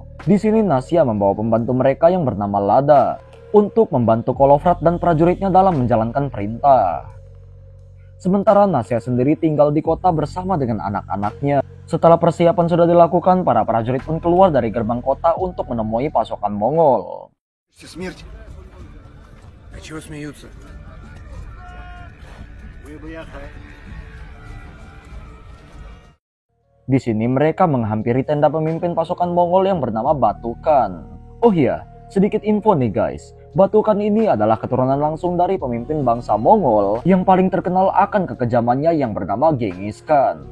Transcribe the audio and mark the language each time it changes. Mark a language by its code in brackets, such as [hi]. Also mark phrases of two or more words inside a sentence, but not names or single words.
[id] Di sini Nasya membawa pembantu mereka yang bernama Lada untuk membantu Kolovrat dan prajuritnya dalam menjalankan perintah. Sementara Nasya sendiri tinggal di kota bersama dengan anak-anaknya. Setelah persiapan sudah dilakukan, para prajurit pun keluar dari gerbang kota untuk menemui pasukan Mongol. [ru] Смерть. А чего смеются? [id] Di sini mereka menghampiri tenda pemimpin pasukan Mongol yang bernama Batukan. Oh iya, sedikit info nih guys. Batukan ini adalah keturunan langsung dari pemimpin bangsa Mongol yang paling terkenal akan kekejamannya yang bernama Genghis Khan.